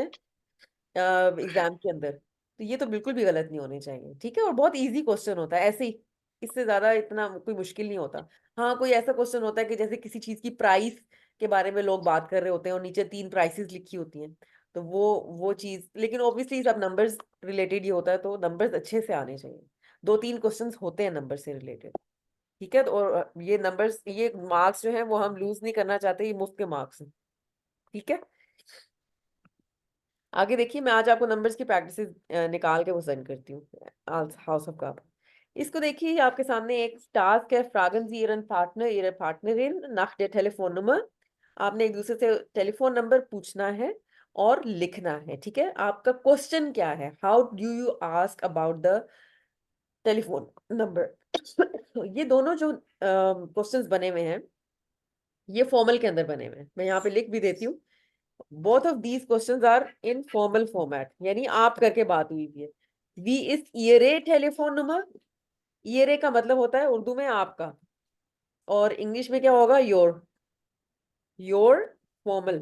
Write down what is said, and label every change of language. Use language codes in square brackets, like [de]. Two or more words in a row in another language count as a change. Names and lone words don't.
[hi] हैं एग्जाम के अंदर तो ये तो बिल्कुल भी गलत नहीं होने चाहिए ठीक है और बहुत [en] easy question [hi] होता है ऐसे ही इससे ज्यादा इतना कोई मुश्किल नहीं होता हाँ कोई ऐसा क्वेश्चन होता है कि जैसे किसी चीज की प्राइस के बारे में लोग बात कर रहे होते हैं और नीचे 3 प्राइसेस लिखी होती हैं तो वो चीज लेकिन ऑब्वियसली सब [en] numbers related [hi] ही होता है तो नंबर्स अच्छे से आने चाहिए 2-3 क्वेश्चंस होते हैं नंबर से रिलेटेड ठीक है तो और ये नंबर्स ये मार्क्स जो है वो हम लूज नहीं करना चाहते ये मुफ्त के मार्क्स हैं ठीक है आगे देखिए मैं आज आपको नंबर्स की प्रैक्टिस निकाल के वो सेंड करती हूँ [en] house of card [hi] इसको देखिए आपके सामने एक टास्क है [de] Fragen Sie Ihren Partner in nach der Telefonnummer [hi] आपने एक दूसरे से टेलीफोन नंबर पूछना है और लिखना है, ठीक है। आपका क्वेश्चन क्या है, [en] how do you ask about the telephone number. [hi] ये दोनों जो क्वेश्चंस बने हुए हैं ये फॉर्मल के अंदर बने हुए हैं, मैं यहाँ पे लिख भी देती हूँ। [en] both of these questions are in formal format, [hi] यानी आप करके बात हुई भी है। [de] Wie ist Ihre Telefonnummer, [hi] ईयरे का मतलब होता है उर्दू में आपका, और इंग्लिश में क्या होगा, [en] your formal.